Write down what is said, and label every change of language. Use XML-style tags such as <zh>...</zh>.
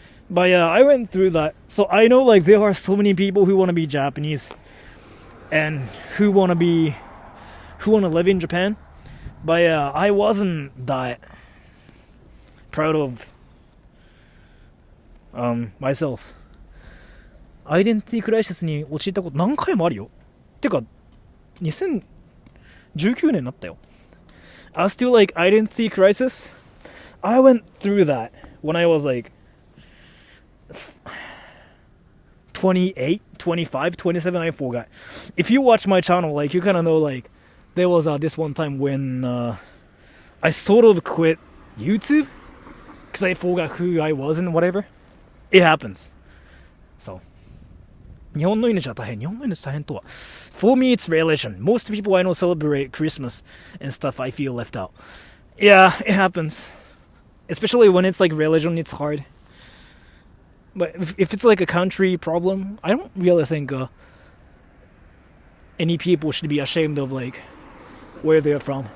<en>But yeah, I went through that. So I know like there are so many people who want to be Japanese and who want to live in Japan. But yeah, I wasn't that proud of myself.</en> <ja>アイデンティティクライシスに陥ったこと何回もあるよ。てか2019年になったよ。</ja> <en>As to like identity crisis, I went through that when I was like 28, 25, 27, I forgot. If you watch my channel, like you kind of know like there was this one time when I sort of quit YouTube because I forgot who I was and whatever. It happens.</en> <ja>So 日本の命は大変。日本の命大変とは</ja> <en>For me, it's religion. Most people I know celebrate Christmas and stuff. I feel left out. Yeah, it happens. Especially when it's like religion, it's hard. But if it's like a country problem, I don't really think any people should be ashamed of like where they're from.</en>